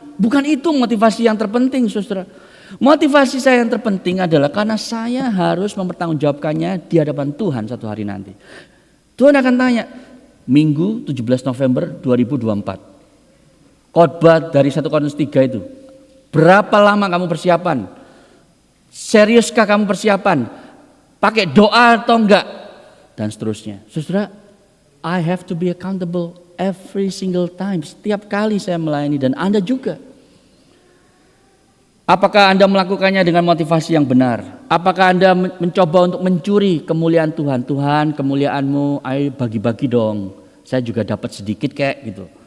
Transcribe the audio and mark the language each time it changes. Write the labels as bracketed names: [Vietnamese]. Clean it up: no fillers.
[Indonesian] Bukan itu motivasi yang terpenting, saudara. Motivasi saya yang terpenting adalah karena saya harus mempertanggungjawabkannya di hadapan Tuhan satu hari nanti. Tuhan akan tanya, Minggu 17 November 2024. Khotbah dari 1 Korintus 3 itu. Berapa lama kamu persiapan? Seriuskah kamu persiapan? Pakai doa atau enggak? Dan seterusnya. [English] Saudara, I have to be accountable every single time. [Indonesian] Setiap kali saya melayani dan Anda juga. Apakah Anda melakukannya dengan motivasi yang benar? Apakah Anda mencoba untuk mencuri kemuliaan Tuhan? Tuhan, kemuliaan-Mu, ayo bagi-bagi dong. Saya juga dapat sedikit kayak gitu.